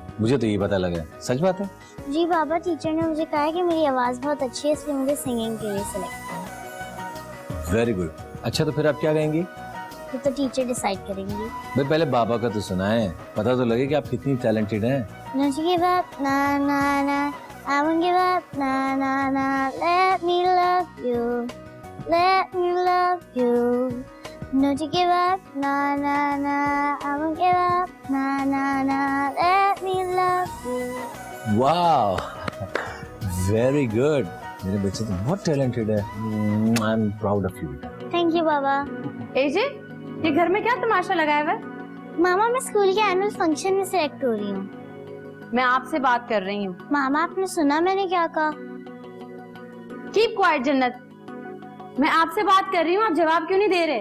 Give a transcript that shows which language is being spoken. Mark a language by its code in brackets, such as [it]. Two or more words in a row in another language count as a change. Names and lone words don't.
[hi] मुझे तो ये पता लगा। सच बात है? जी बाबा, टीचर ने मुझे कहा कि मेरी आवाज बहुत अच्छी है, इसलिए मुझे सिंगिंग के लिए सिलेक्ट किया। [en] very good. [hi] अच्छा, तो फिर आप क्या गाएंगी? तो टीचर डिसाइड करेंगी। भाई पहले बाबा का तो सुना है, पता तो लगे कि आप कितनी टैलेंटेड हैं। [en] Don't you give up, na na na. I won't give up, na na na. Let me love you, let me love you. Don't you give up, na na na. I won't give up, na na na. Let [hi] वाह, [en] very good. [hi] मेरे बच्चे तो बहुत टैलेंटेड है। [en] I am proud of you. thank you baba. [hi] एजे, ये घर में क्या तमाशा लगाया हुआ है? मामा मैं स्कूल के एनुअल फंक्शन में सिलेक्ट हो रही हूँ। मैं आपसे बात कर रही हूँ। मामा आपने सुना मैंने क्या कहा? [en] keep quiet [hi] जन्नत, मैं आपसे बात कर रही हूँ, आप जवाब क्यों नहीं दे रहे?